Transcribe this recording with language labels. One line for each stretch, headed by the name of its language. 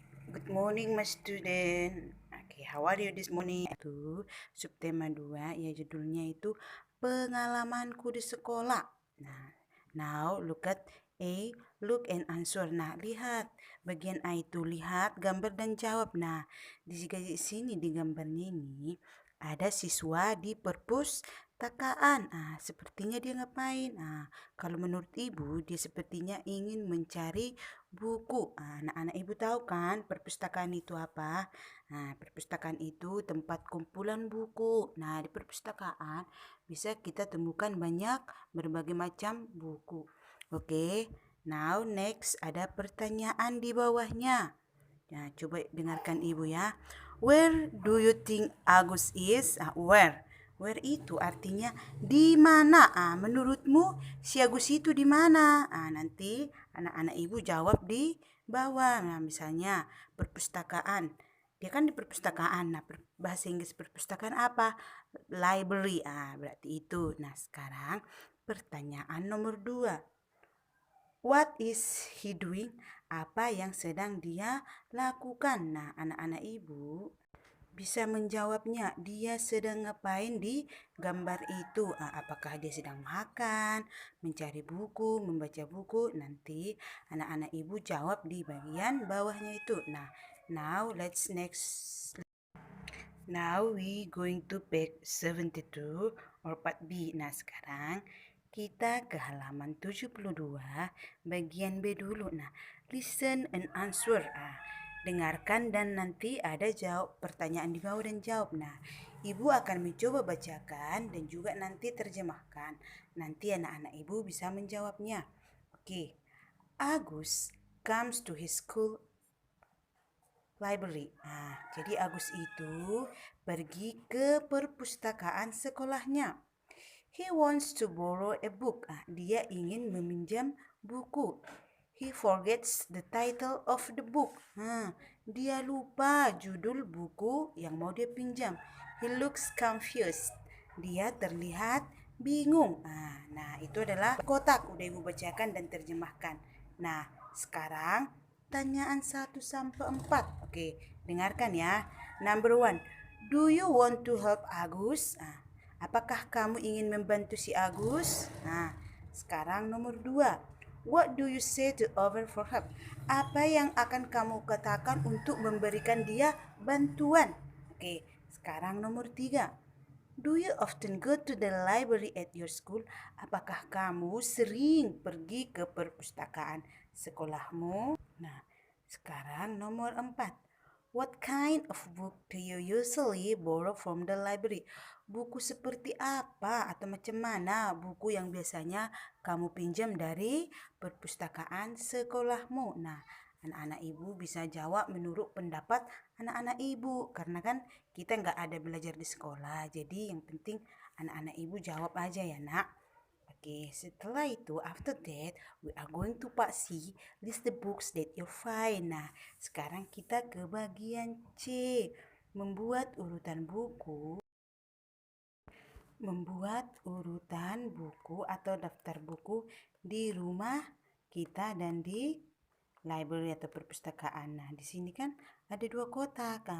English: Good morning, my student. Okay, how are you this morning?
Indonesian: Itu subtema 2, ya judulnya itu pengalamanku di sekolah.
English: Nah, now look at A, look and answer.
Indonesian: Nah, lihat bagian A itu, lihat gambar dan jawab. Nah, di sini di gambarnya ini ada siswa di perpustakaan. Sepertinya dia ngapain? Kalau menurut ibu, dia sepertinya ingin mencari buku. Anak-anak ibu tahu kan perpustakaan itu apa? Perpustakaan itu tempat kumpulan buku. Nah, di perpustakaan bisa kita temukan banyak berbagai macam buku. Oke,
English: now next
Indonesian: ada pertanyaan di bawahnya. Nah, coba dengarkan ibu ya.
English: Where do you think Agus is?
Indonesian: Where? Where itu artinya di mana? Menurutmu si Agus itu di mana? Nanti anak-anak ibu jawab di bawah. Nah, misalnya perpustakaan. Dia kan di perpustakaan. Nah, bahasa Inggris perpustakaan apa? Library. Berarti itu. Nah, sekarang pertanyaan nomor 2.
English: What is he doing?
Indonesian: Apa yang sedang dia lakukan? Nah, anak-anak ibu bisa menjawabnya. Dia sedang ngapain di gambar itu? Apakah dia sedang makan, mencari buku, membaca buku? Nanti anak-anak ibu jawab di bagian bawahnya itu.
English: Nah, now let's next. Now we going to page 72 or part B.
Indonesian: Nah, sekarang kita ke halaman 72 bagian B dulu. Nah,
English: listen and answer.
Indonesian: Dengarkan dan nanti ada jawab pertanyaan di bawah dan jawab. Nah, ibu akan mencoba bacakan dan juga nanti terjemahkan. Nanti anak-anak ibu bisa menjawabnya. Oke.
English: Agus comes to his school library.
Indonesian: Jadi Agus itu pergi ke perpustakaan sekolahnya.
English: He wants to borrow a book.
Indonesian: Dia ingin meminjam buku.
English: He forgets the title of the book.
Indonesian: Dia lupa judul buku yang mau dia pinjam.
English: He looks confused.
Indonesian: Dia terlihat bingung. Nah, itu adalah kotak. Udah ibu bacakan dan terjemahkan. Nah, sekarang pertanyaan 1 sampai 4.
English: Oke,
Indonesian: dengarkan ya.
English: Number 1. Do you want to help Agus?
Indonesian: Apakah kamu ingin membantu si Agus? Sekarang nomor 2.
English: What do you say to offer for help?
Indonesian: Apa yang akan kamu katakan untuk memberikan dia bantuan? Oke, sekarang nomor 3.
English: Do you often go to the library at your school?
Indonesian: Apakah kamu sering pergi ke perpustakaan sekolahmu? Nah, sekarang nomor 4.
English: What kind of book do you usually borrow from the library?
Indonesian: Buku seperti apa atau macam mana buku yang biasanya kamu pinjam dari perpustakaan sekolahmu? Nah, anak-anak ibu bisa jawab menurut pendapat anak-anak ibu. Karena kan kita nggak ada belajar di sekolah. Jadi yang penting anak-anak ibu jawab aja ya nak.
English: Oke,
Indonesian: setelah itu,
English: after that, we are going to part C, list the books that you find.
Indonesian: Nah, sekarang kita ke bagian C, membuat urutan buku. Membuat urutan buku atau daftar buku di rumah kita dan di library atau perpustakaan. Nah, di sini kan ada 2 kotak.